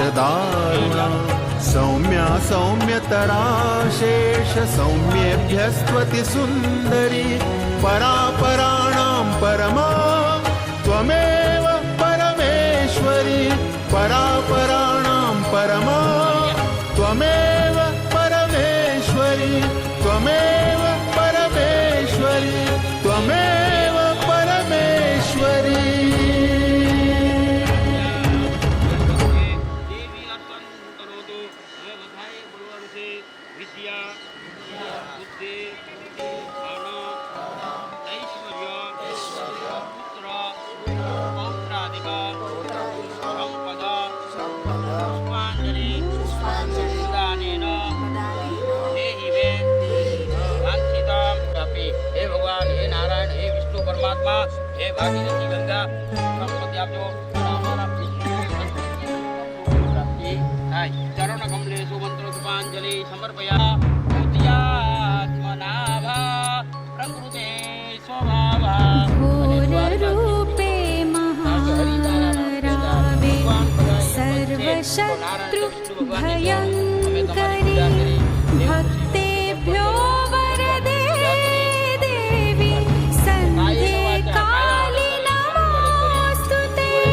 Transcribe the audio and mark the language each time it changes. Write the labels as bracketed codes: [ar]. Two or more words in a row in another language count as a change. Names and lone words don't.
[sa] दारुणा सौम्या सौम्यतरा शेष सौम्येभ्यस्त्वति सुन्दरी परापराणां परमा त्वमेव परमेश्वरी परापराणां परमा त्वमेव परमेश्वरी त्वमेव परमेश्वरी त्वमेव परमेश्वरी देवी अर्पण करोतु [gu] હવે બધાએ બોલવાનું છે [sa] વિદ્યા બુદ્ધિ ધન ઐશ્વર્ય પુત્ર પૌત્રાદિક સંપદ પુષ્પાંજલિ દેહી મે વાંછિતામ [gu] આપે હે ભગવાન હે નારાયણ હે વિષ્ણુ પરમાત્મા હે ભાગીરથી ગંગા સંપત્તિ આપજો [sa] चरण कमलेषु मंत्र पुष्पांजलि समर्पया भूत्यात्मनाभा प्रकृते स्वभावा घोररूपे महारावे सर्वशत्रुभयङ्करी भक्तेभ्यो वरदे देवी सन्ध्ये काली नमोऽस्तु ते